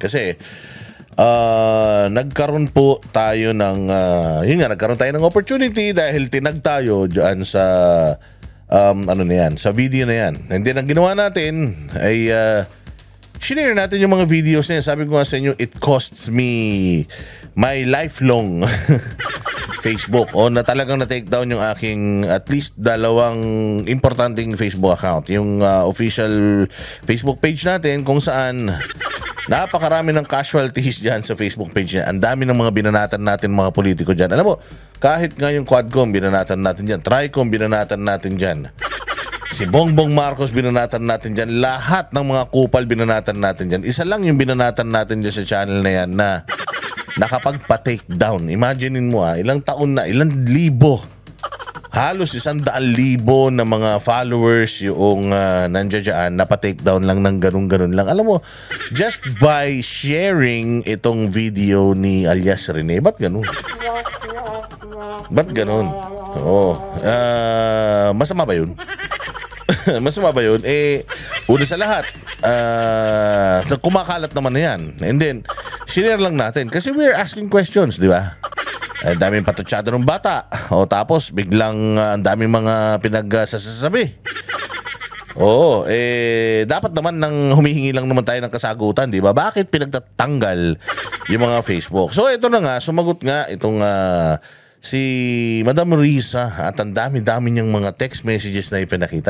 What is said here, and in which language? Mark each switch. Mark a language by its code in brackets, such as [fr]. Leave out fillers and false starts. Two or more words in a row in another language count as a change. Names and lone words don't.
[tl] Kasi nagkaroon po tayo ng nagkaroon tayo ng opportunity dahil tinag tayo diyan sa sa video na yan. [en] And then [tl] ang ginawa natin ay shinare natin yung mga videos na yan. Sabi ko nga sa inyo, [en] it costs me my lifelong Facebook [tl] na talagang na-take down yung aking [en] at least [tl] 2 importanteng [en] Facebook account. [tl] Yung official [en] Facebook page [tl] natin kung saan napakarami ng casualties dyan sa [en] Facebook page [tl] niya. Ang dami ng mga binanatan natin mga politiko dyan. Alam mo, kahit nga yung Quadcom binanatan natin dyan, Tricom binanatan natin dyan, si Bongbong Marcos binanatan natin dyan, lahat ng mga kupal binanatan natin dyan. Isa lang yung binanatan natin dyan sa channel na yan na nakapagpa-take down. Imaginein mo ilang taon na, ilang libo, halos 100,000 na mga followers yung nandiyan dyan, napatake down lang ng ganun lang. Alam mo, [en] just by sharing [tl] itong video ni alias Rene, ba't ganun? Masama ba yun? Masama ba yun? Una sa lahat, kumakalat naman na yan. [en] And then, [tl] share lang natin. [en] Kasi we're asking questions, [tl] di ba? Ang daming patutsado ng bata. Tapos, biglang ang daming mga pinagsasabi. Dapat naman nang humihingi lang naman tayo ng kasagutan, di ba? Bakit pinagtatanggal yung mga Facebook? So, ito na nga, sumagot nga itong si Madam Risa at ang dami-dami niyang mga [en] text messages [tl] na ipinakita.